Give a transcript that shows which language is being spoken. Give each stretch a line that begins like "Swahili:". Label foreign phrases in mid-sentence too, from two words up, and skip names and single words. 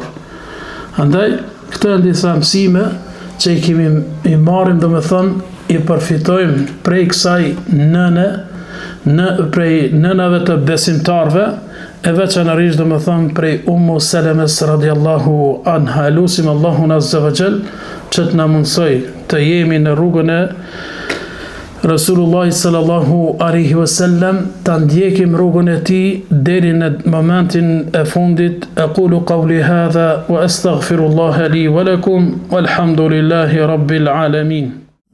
Albanian: Andaj, këto janë disa mësime që I marrim, domethënë I përfitojmë prej kësaj prej nënave të besimtarve, e veçanërisht domethënë prej Ummu Selemes
Arabic: رضي الله عنها.
Albanian: Lutim Allahun
Arabic: عز وجل
Albanian: që të na mundsoj të jemi në rrugën e
Arabic: رسول الله صلى الله عليه وسلم,
Albanian: ta ndjekim rrugën e tij deri në momentin e fundit.
Arabic: أقول قولي هذا وأستغفر الله لي ولكم والحمد لله رب العالمين.